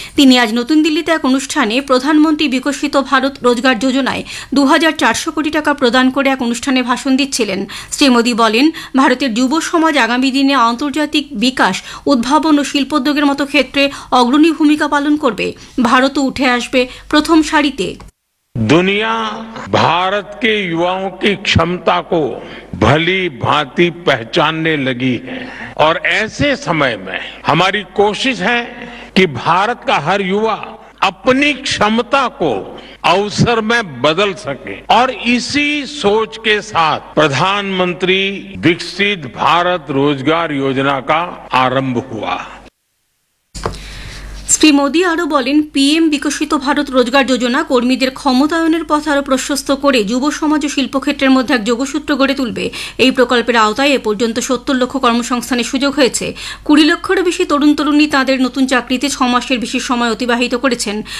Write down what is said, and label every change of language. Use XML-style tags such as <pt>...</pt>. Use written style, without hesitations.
<bn>তিনি আজ নতুন দিল্লিতে এক অনুষ্ঠানে প্রধানমন্ত্রী বিকশিত ভারত রোজগার যোজনায় 2,400 কোটি টাকা প্রদান করে এক অনুষ্ঠানে ভাষণ দিচ্ছিলেন। শ্রী মোদী বলেন, ভারতের যুব সমাজ আগামী দিনে আন্তর্জাতিক বিকাশ, উদ্ভাবন ও শিল্পোদ্যোগের মতো ক্ষেত্রে অগ্রণী ভূমিকা পালন করবে। ভারতও উঠে আসবে প্রথম সারিতে।</bn> <hi>दुनिया भारत के युवाओं की क्षमता को भली भांति पहचानने लगी है और ऐसे समय में हमारी कोशिश है कि भारत का हर युवा अपनी क्षमता को अवसर में बदल सके और इसी सोच के साथ प्रधानमंत्री विकसित भारत रोजगार योजना का आरंभ हुआ।</hi> <bn>শ্রী মোদী আরও বলেন, পিএম বিকশিত ভারত রোজগার যোজনা কর্মীদের ক্ষমতায়নের পথ আরও প্রশস্ত করে যুব সমাজ ও শিল্পক্ষেত্রের মধ্যে এক যোগসূত্র গড়ে তুলবে। এই প্রকল্পের আওতায় এ পর্যন্ত 70 লক্ষ কর্মসংস্থানের সুযোগ হয়েছে। 20 লক্ষেরও বেশি তরুণ তরুণী তাঁদের নতুন চাকরিতে 6 মাসের বেশি সময় অতিবাহিত করেছেন।</bn>